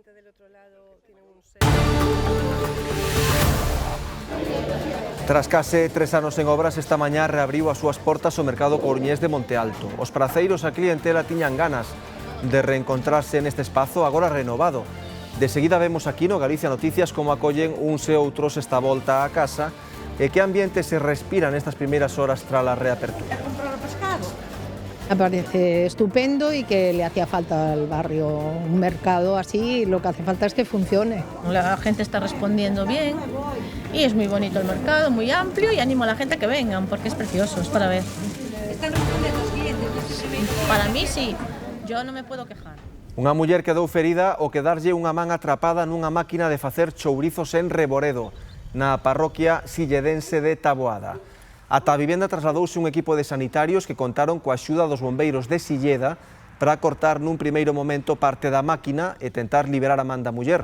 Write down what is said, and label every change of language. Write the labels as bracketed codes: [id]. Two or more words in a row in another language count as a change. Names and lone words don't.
[gl] Tras case 3 anos en obras, esta mañá reabriu as súas portas o mercado coruñés de Monte Alto. Os praceiros a clientela tiñan ganas de reencontrarse neste espazo agora renovado. De seguida vemos aquí no Galicia Noticias como acollen uns e outros esta volta a casa e que ambiente se respira nestas primeiras horas tras a reapertura. [es] Me parece estupendo y que le hacía falta al barrio un mercado así, lo que hace falta es que funcione. La gente está respondiendo bien y es muy bonito el mercado, muy amplio y animo a la gente a que vengan porque es precioso, es para ver. ¿Están respondiendo los clientes? Para mí sí, yo no me puedo quejar. [gl] Unha muller quedou ferida ao quedarlle unha man atrapada nunha máquina de facer chourizos en Reboredo, na parroquia silledense de Taboada. Ata a vivenda trasladouse un equipo de sanitarios que contaron coa axuda dos bombeiros de Silleda para cortar nun primeiro momento parte da máquina e tentar liberar a man da muller.